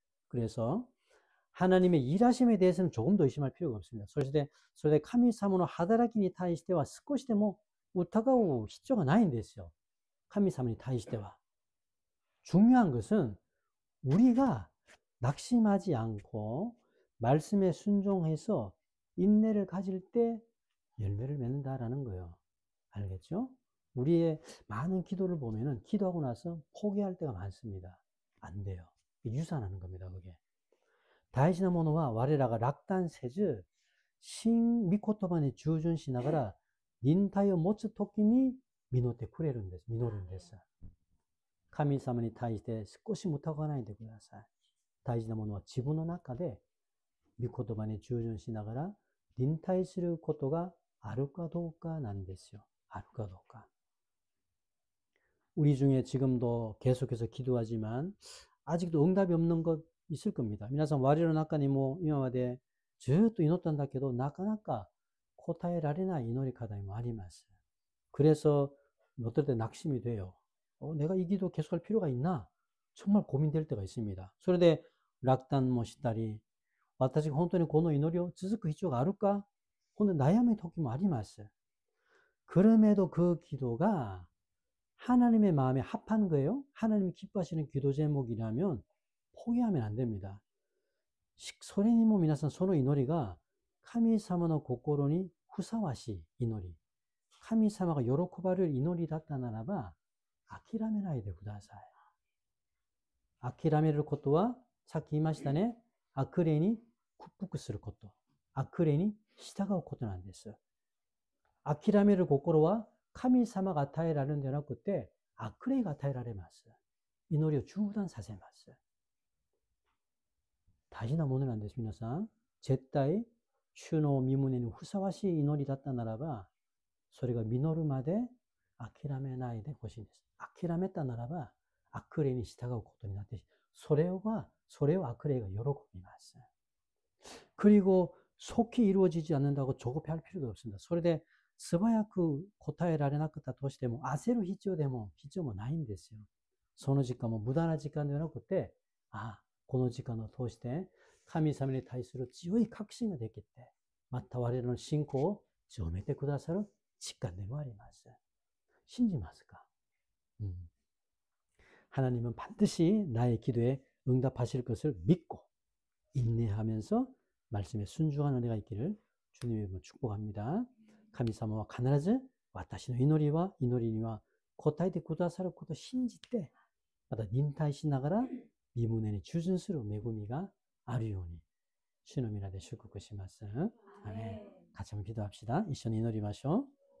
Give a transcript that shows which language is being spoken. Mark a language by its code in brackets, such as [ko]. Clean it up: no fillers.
[ko] 그래서 하나님의 일하심에 대해서는 조금 더 의심할 필요가 없습니다. [ja] それで神様の働きに対しては少しでも疑う必要がないんですよ. 神様に対しては. [ko] 중요한 것은 우리가 낙심하지 않고 말씀에 순종해서 인내를 가질 때 열매를 맺는다라는 거예요. 알겠죠? 우리의 많은 기도를 보면은 기도하고 나서 포기할 때가 많습니다. 안 돼요. 유산하는 겁니다, 그게. [ja] 大事なものは我らが落胆せず新御言葉に従順しながら忍耐を持つときに実ってくれるんです。実るんです。神様に対して少しも疑わないでください。大事なものは自分の中で御言葉に従順しながら忍耐することがあるかどうかなんですよ。あるかどうか. [ko] 우리 중에 지금도 계속해서 기도하지만 아직도 응답이 없는 것 있을 겁니다. [ja] 皆さん割の中にも今までずっと祈ったんだけどなかなか答えられない祈り課題もあります. [ko] 그래서 어떨 때 낙심이 돼요. 내가 이 기도 계속할 필요가 있나? 정말 고민될 때가 있습니다. [ja] それで落胆もしたり私が本当にこの祈りを続く必要があるか本当に悩む時もあります. [ko] 그럼에도 그 기도가 하나님의 마음에 합한 거예요. 하나님이 기뻐하시는 기도 제목이라면 포기하면 안 됩니다. [ja] それにも皆さんその祈りが神様の心にふさわしい祈り神様が喜ばれる祈りだったならば諦めないでください。諦めることはさっき言いましたね。悪霊に屈服すること。悪霊に従うことなんです。諦める心は神様が与えられるんじゃなくて悪霊が与えられます。祈りを中断させます。大事なものなんです。皆さん。絶対主の御胸にふさわしい祈りだったならばそれが実るまで諦めないでほしいんです。諦めたならば悪霊に従うことになってそれを悪霊が喜びます. [ko] 그리고 속히 이루어지지 않는다고 조급해할 필요도 없습니다. [ja] それで素早く答えられなかったとしても焦る必要もないんですよ。その時間も無駄な時間ではなくてこの時間を通して神様に対する強い確信ができてまた我々の信仰を強めてくださる직간でもあります. 신지ますか? [ko] 하나님은 반드시 나의 기도에 응답하실 것을 믿고 인내하면서 말씀에 순종하는 은혜가 있기를 주님의 이름으로 축복합니다. [ja] 神様は必ず私の祈りには答えてくださることを信じてまた忍耐しながら御胸に従順する恵みがあるように主の皆で祝福します. [ko] 아멘. 같이 한번 기도합시다. [ja] 一緒に祈りましょう.